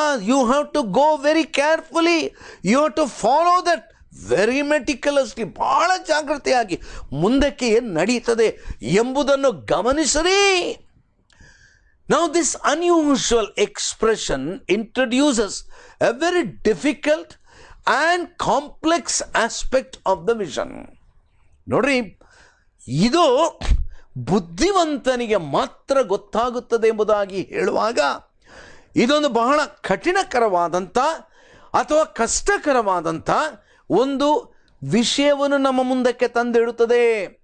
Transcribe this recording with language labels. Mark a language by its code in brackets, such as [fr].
[en] You have to go very carefully. You have to follow that very meticulously. [kn] ಬಹಳ ಜಾಗೃತೆಯಾಗಿ ಮುಂದಕ್ಕೆ ಏನು ನಡೀತದೆ ಎಂಬುದನ್ನು ಗಮನಿಸಿರಿ. [en] Now this unusual expression introduces a very difficult and complex aspect of the vision. [kn] ನೋಡ್ರಿ, ಇದು ಬುದ್ಧಿವಂತನಿಗೆ ಮಾತ್ರ ಗೊತ್ತಾಗುತ್ತದೆ ಎಂಬುದಾಗಿ ಹೇಳುವಾಗ ಇದೊಂದು ಬಹಳ ಕಠಿಣಕರವಾದಂಥ ಅಥವಾ ಕಷ್ಟಕರವಾದಂಥ ಒಂದು ವಿಷಯವನ್ನು ನಮ್ಮ ಮುಂದಕ್ಕೆ ತಂದಿಡುತ್ತದೆ.